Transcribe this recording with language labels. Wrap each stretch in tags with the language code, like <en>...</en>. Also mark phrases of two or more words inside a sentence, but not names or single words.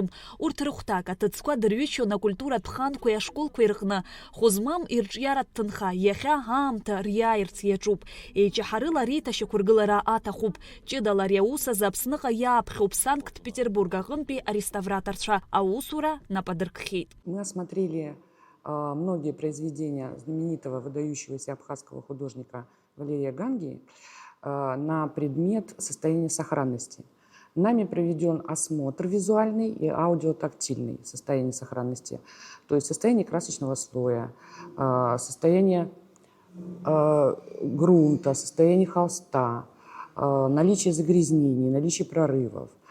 <ab>Урҭ рыхәҭак аҭыӡқәа дырҩычон акультуратә хан-қәеи ашколқәеи рҟны. Хәызмам ирҿиаратә ҭынха иахьа аамҭа риааирц иаҿуп. Еиҷаҳарыла реиҭашьақәыргылара аҭахуп. Ҷыдала ари аус азы Аԥсныҟа иааԥхьоуп Санкт-Петербург аҟынтәи ареставраторцәа. Аусура нападыркхьеит.</ab> <ru>Мы осмотрели многие произведения знаменитого выдающегося абхазского художника Валерия Гамгии на предмет состояния сохранности. Нами проведен осмотр визуальный и аудиотактильный состояния сохранности, то есть состояние красочного слоя, состояние грунта, состояние холста, наличие загрязнений, наличие прорывов.</ru>